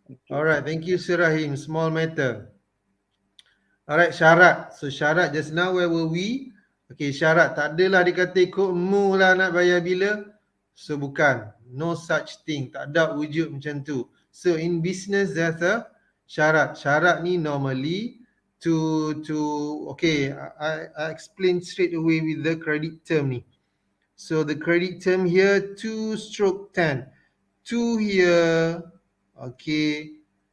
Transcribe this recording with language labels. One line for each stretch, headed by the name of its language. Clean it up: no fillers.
English: Alright, thank you Sir Rahim. Small matter. Alright, syarat. So syarat just now where were we? Okay, syarat.
Malay: Tak adalah dia kata ikut mu lah nak bayar bila. So bukan.
English: No such thing.
Malay: Tak ada wujud macam tu.
English: So in business there's a syarat. Syarat ni normally to okay, I explain straight away with the credit term ni. So the credit term here 2/10. 2 here. Okay.